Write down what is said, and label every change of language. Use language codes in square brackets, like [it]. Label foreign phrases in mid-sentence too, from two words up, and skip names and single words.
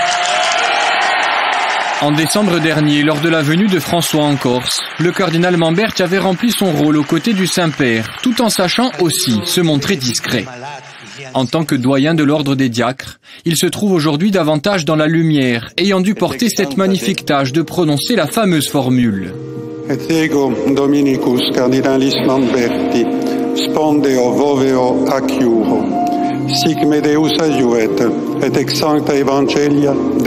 [fr] En décembre dernier, lors de la venue de François en Corse, le cardinal Mamberti avait rempli son rôle aux côtés du Saint-Père, tout en sachant aussi se montrer discret. En tant que doyen de l'ordre des diacres, il se trouve aujourd'hui davantage dans la lumière, ayant dû porter cette magnifique tâche de prononcer la fameuse formule. [la] Et ego Dominicus cardinalis Mamberti, spondeo voveo acciuro. Sic me Deus adiuet, et ex sancta evangelia